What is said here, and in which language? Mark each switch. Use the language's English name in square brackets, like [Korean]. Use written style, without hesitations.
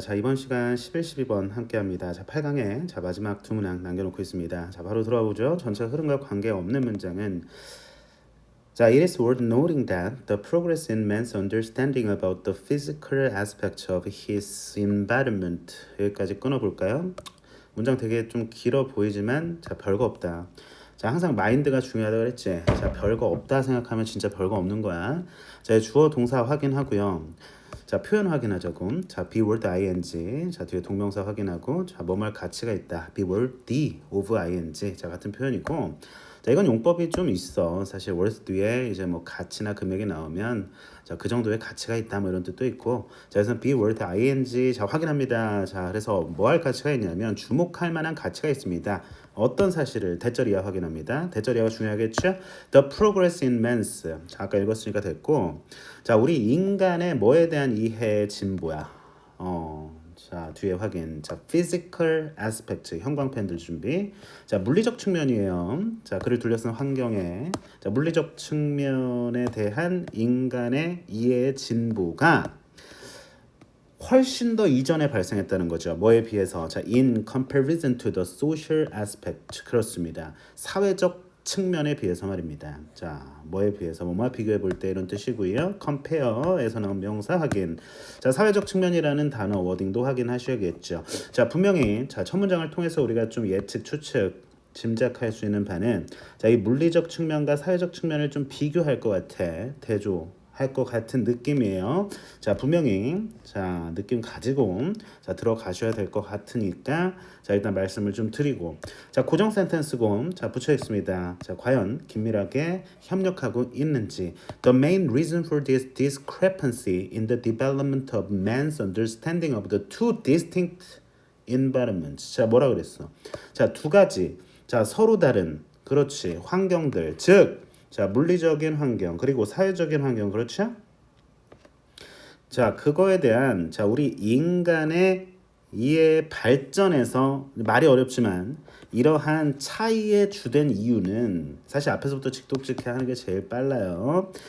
[Korean] 자, 이번 시간 11, 12번 함께 합니다. 자, 8강에 자, 마지막 두 문항 남겨놓고 있습니다. 자, 바로 들어와 보죠. [English] 전체 흐름과 관계없는 문장은 자, it is worth noting that the progress in man's understanding about the physical aspects of his environment [Korean] 여기까지 끊어볼까요? 문장 되게 좀 길어 보이지만 자, 별거 없다. 자, 항상 마인드가 중요하다 그랬지. 자, 별거 없다 생각하면 진짜 별거 없는 거야. 자, 주어 동사 확인하고요. 자, 표현 확인하자고. 자, be word ing. 자, 뒤에 동명사 확인하고. 자, 뭐뭐 가치가 있다. [English] be worthy of ing. [Korean] 자, 같은 표현이고. 자, 이건 용법이 좀 있어. 사실 worth 뒤에 이제 뭐 가치나 금액이 나오면 자, 그 정도의 가치가 있다 뭐 이런 뜻도 있고. 자, 그래서 [English] be worth ing. [Korean] 자, 확인합니다. 자, 그래서 뭐 할 가치가 있냐면 주목할 만한 가치가 있습니다. 어떤 사실을 대절 이하 확인합니다. 대절 이하가 중요하겠죠? [English] The progress in man's. [Korean] 자, 아까 읽었으니까 됐고. 자, 우리 인간의 뭐에 대한 이해의 진보야. 자, 뒤에 확인. 자, physical aspect. 형광펜들 준비. 자, 물리적 측면이에요. 자, 글을 둘러싼 환경에. 자, 물리적 측면에 대한 인간의 이해의 진보가 훨씬 더 이전에 발생했다는 거죠. 뭐에 비해서? [English] 자, in comparison to the social aspect. [Korean] 그렇습니다. 사회적 측면에 비해서 말입니다. 자, 뭐에 비해서 뭐뭐 비교해 볼 때 이런 뜻이고요. compare에서 나온 명사 확인. 자, 사회적 측면이라는 단어 워딩도 확인하셔야겠죠. 자, 분명히 자, 첫 문장을 통해서 우리가 좀 예측, 추측 짐작할 수 있는 바는 자, 이 물리적 측면과 사회적 측면을 좀 비교할 것 같아. 대조 할 것 같은 느낌이에요. 자, 분명히 자, 느낌 가지고 자, 들어가셔야 될 것 같으니까 자, 일단 말씀을 좀 드리고 자, 고정 센텐스고 자, 붙여 있습니다. [English] 자, [Korean] 과연 긴밀하게 협력하고 있는지 [English] The main reason for this discrepancy in the development of man's understanding of the two distinct environments. [Korean] 자, 뭐라 그랬어? 자, 두 가지 자, 서로 다른 그렇지 환경들 즉 자, 물리적인 환경 그리고 사회적인 환경 그렇죠? 자, 그거에 대한 자, 우리 인간의 이해 발전에서 말이 어렵지만 이러한 차이의 주된 이유는 사실 앞에서부터 직독직해 하는 게 제일 빨라요.